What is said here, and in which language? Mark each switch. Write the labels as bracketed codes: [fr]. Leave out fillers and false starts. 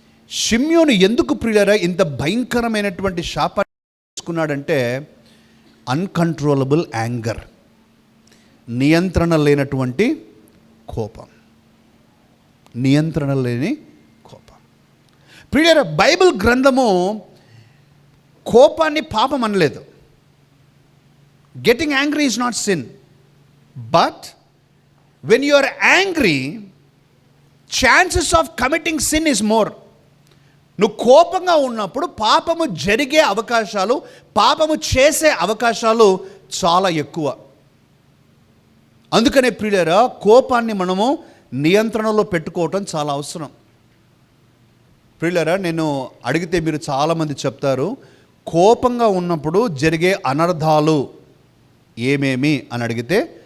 [te] షిమ్యోను ఎందుకు ప్రియులారా ఇంత భయంకరమైనటువంటి శాపాన్ని తీసుకున్నాడంటే, [en] uncontrollable anger, [te] నియంత్రణ లేనటువంటి కోపం. నియంత్రణ లేని కోపం. ప్రియులారా, బైబిల్ గ్రంథము కోపాన్ని పాపం అనలేదు. [en] Getting angry is not sin. But when you are angry, chances of committing sin is more. [te] నువ్వు కోపంగా ఉన్నప్పుడు పాపము జరిగే అవకాశాలు, పాపము చేసే అవకాశాలు చాలా ఎక్కువ. అందుకనే ప్రియులారా, కోపాన్ని మనము నియంత్రణలో పెట్టుకోవటం చాలా అవసరం. ప్రియులారా, నేను అడిగితే మీరు చాలామంది చెప్తారు, కోపంగా ఉన్నప్పుడు జరిగే అనర్థాలు ఏమేమి అని అడిగితే